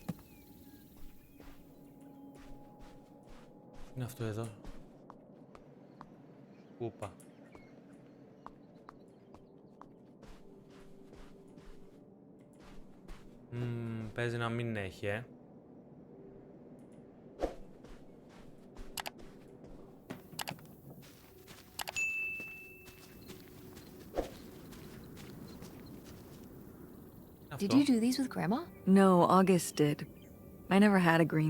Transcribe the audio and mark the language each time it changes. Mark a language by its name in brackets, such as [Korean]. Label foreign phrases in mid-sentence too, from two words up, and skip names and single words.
[Greek] Είναι αυτό εδώ. Κούπα. Παίζει να μην έχει, [English] Did you do these with Grandma? No, August did. I never had a green.